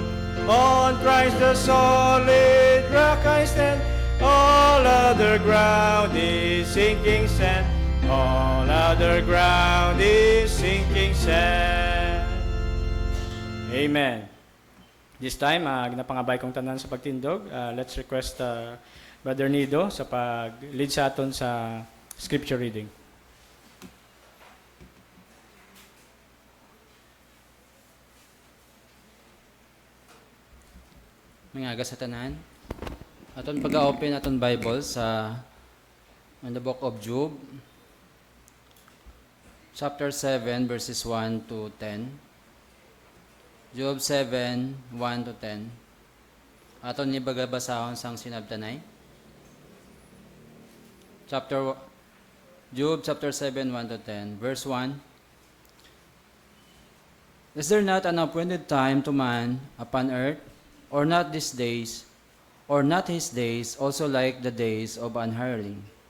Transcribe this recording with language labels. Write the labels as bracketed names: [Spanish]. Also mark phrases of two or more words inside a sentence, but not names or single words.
[English] On Christ the solid rock I stand, all other ground is sinking sand. All other ground is sinking sand. Amen. This time, [Hiligaynon] ginapangabay kong tanan sa pagtindog. [English] Let's request Brother Nido [Hiligaynon] sa pag-lead sa aton sa [English] scripture reading. [Hiligaynon] Mga sa tanan, aton pag-open aton Bible sa [English] in the book of Job, [Hiligaynon] chapter 7, verses 1 to 10. Job 7, 1 to 10. Aton ni bagabasahon sang sinabtanay. [English] Job chapter 7, 1 to 10. Verse 1. Is there not an appointed time to man upon earth, or not these days, or not his days also like the days of an hireling?